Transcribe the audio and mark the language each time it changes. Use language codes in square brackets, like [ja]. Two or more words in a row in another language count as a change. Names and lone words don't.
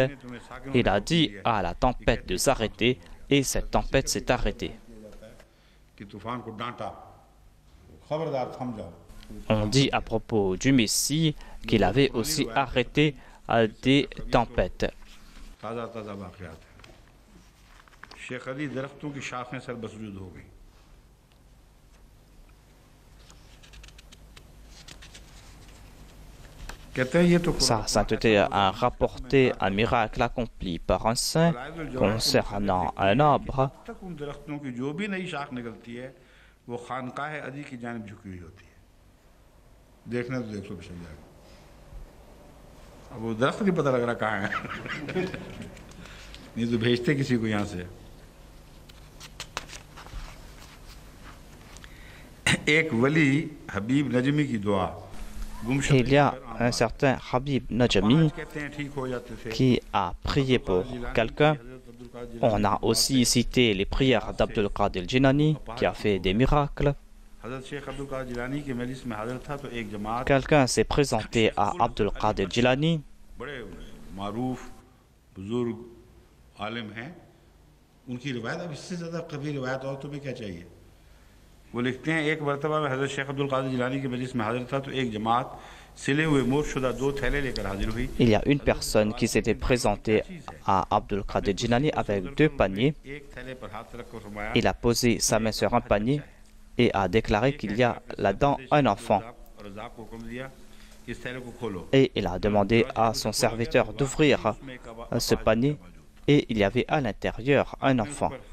[fr] Il a dit à la tempête de s'arrêter et cette tempête s'est arrêtée. On dit à propos du Messie qu'il avait aussi arrêté des tempêtes. [hi] शेख अली दरख्तों की शाखें सरबसरूद हो गई। [fr] Sa sainteté a rapporté un miracle accompli par un saint concernant un arbre. [hi] उन दरख्तों की जो भी नई शाख निकलती है वो खानकाह अली की जानिब झुकी हुई होती है। देखना तो देख लो पिछले जाएगा, अब वो दरख्त नहीं पता लग रहा कहाँ है नहीं तो भेजते किसी को यहाँ से। एक वली हबीब नजमी की दुआ, [fr] Il y a un certain Habib Najmi qui a prié pour quelqu'un. On a aussi cité les prières d'Abdul Qadir Jilani qui a fait des miracles. Quelqu'un s'est présenté à Abdul Qadir Jilani. [hi] वो लिखते हैं एक मरतबा में हज़रत शेख अब्दुल कादिर जिलानी की मजलिस में हाजिर था तो एक जमात सिले हुए मोरशुदा 2 थैले लेकर हाजिर हुई। [fr] Il y a une personne qui s'était présentée à Abdul Qadir Jilani avec 2 paniers. Il a posé sa main sur un panier et a déclaré qu'il y a là-dedans un enfant. Et il a demandé à son serviteur d'ouvrir ce panier et il y avait à l'intérieur un enfant.